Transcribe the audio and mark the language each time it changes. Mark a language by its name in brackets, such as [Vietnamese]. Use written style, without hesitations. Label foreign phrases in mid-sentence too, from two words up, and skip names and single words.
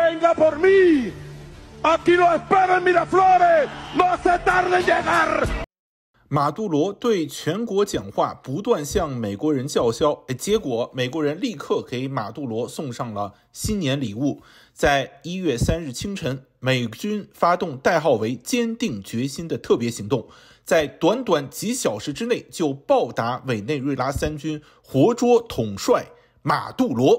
[Spanish] venga por mí. Aquí lo espero en Miraflores. No se tarde en llegar. [Chinese] 马杜罗对全国讲话，不断向美国人叫嚣，结果美国人立刻给马杜罗送上了新年礼物。在1月3日清晨，美军发动代号为坚定决心的特别行动，在短短几小时之内就暴打委内瑞拉三军，活捉统帅马杜罗。